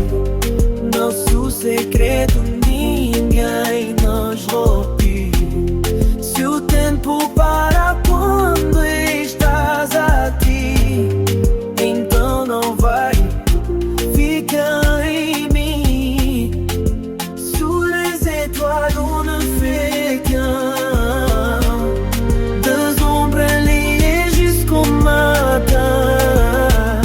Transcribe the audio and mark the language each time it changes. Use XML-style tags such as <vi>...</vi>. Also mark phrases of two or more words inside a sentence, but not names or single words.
<pt>Nosso segredo ninguém nos roube. Se o tempo para quando estás aqui, então não vai ficar em mim.</pt> <fr>Sous les étoiles on ne fait qu'un. Deux ombres liées jusqu'au matin.</fr>